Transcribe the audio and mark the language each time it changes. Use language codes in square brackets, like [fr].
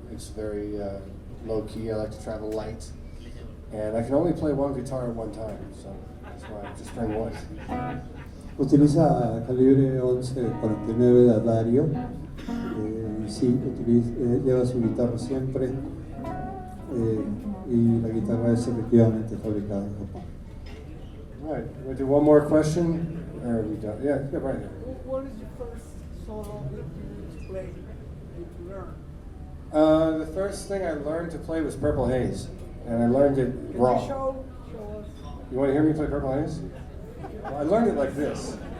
[en] It's very low key. I like to travel light, and I can only play one guitar at one time, so that's why I just bring one. [es] Utiliza calibre 11-49 de Dario. Y sí, lleva su guitarra siempre. Y la guitarra es efectivamente fabricada en Japón. [en] Right, we'll do one more question. Or are we done? Yeah, right here. What is your first solo that you play, that you learn? The first thing I learned to play was Purple Haze, and I learned it Can raw. you show us? You want to hear me play Purple Haze? Well, I learned it like this.